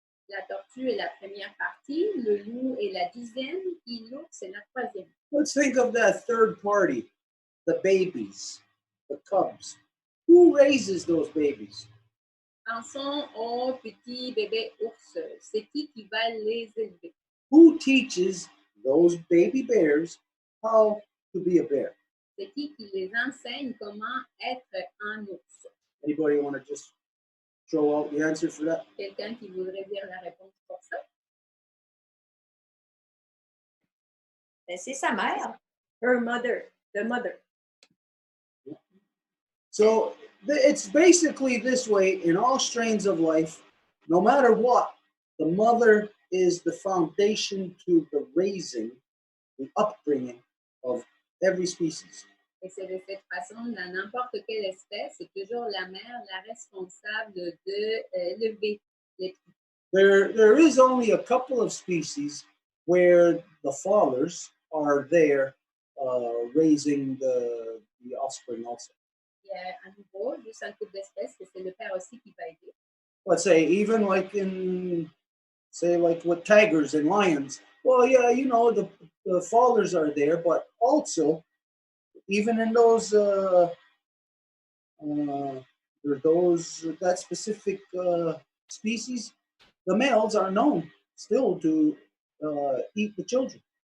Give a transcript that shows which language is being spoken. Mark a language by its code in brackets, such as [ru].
[fr] La tortue est la première partie, le loup est la deuxième, et l'ours est la troisième. [en] Let's think of that third party, the babies, the cubs. Who raises those babies? [fr] Pensons aux petits bébés ours. C'est qui va les élever? [en] Who teaches those baby bears how to be a bear? [fr] C'est qui les enseigne comment être un ours? [en] Anybody want to just throw out the answer for that? [fr] Quelqu'un qui voudrait dire la réponse pour ça? Ben, c'est sa mère. [en] Her mother. The mother. So it's basically this way in all strains of life. No matter what, the mother is the foundation to the raising, the upbringing of every species. [fr] Et c'est de cette façon, dans n'importe quelle espèce, c'est toujours la mère la responsable de élever les petits. [en] There is only a couple of species where the fathers are there raising the offspring also. [fr] Il y a à nouveau juste un couple d'espèces que c'est le père aussi qui va aider. [en] Let's say even like like with tigers and lions. Well, yeah, you know the fathers are there, but also even in those that specific species, the males are known still to eat the children.